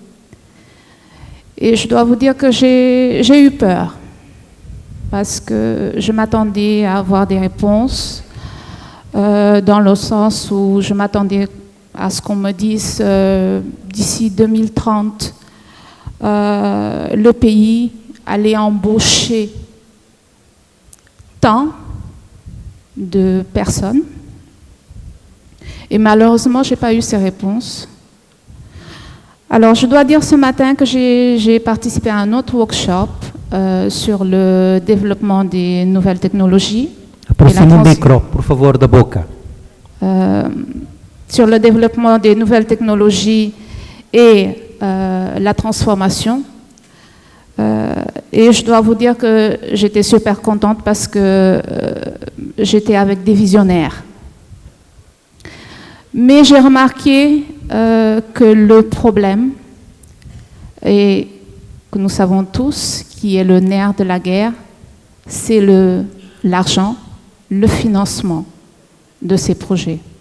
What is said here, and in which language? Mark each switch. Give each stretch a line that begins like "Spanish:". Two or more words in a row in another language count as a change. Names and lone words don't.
French: Et je dois vous dire que j'ai eu peur, parce que je m'attendais à avoir des réponses, dans le sens où je m'attendais à ce qu'on me dise d'ici 2030, le pays allait embaucher tant de personnes. Et malheureusement, je n'ai pas eu ces réponses. Alors, je dois dire ce matin que j'ai participé à un autre workshop sur le développement des nouvelles technologies.
Portuguese: Aproxime o micro, por favor, da boca.
French: Sur le développement des nouvelles technologies et la transformation. Et je dois vous dire que j'étais super contente parce que j'étais avec des visionnaires. Mais j'ai remarqué que le problème, et que nous savons tous, qui est le nerf de la guerre, c'est l'argent, le financement de ces projets.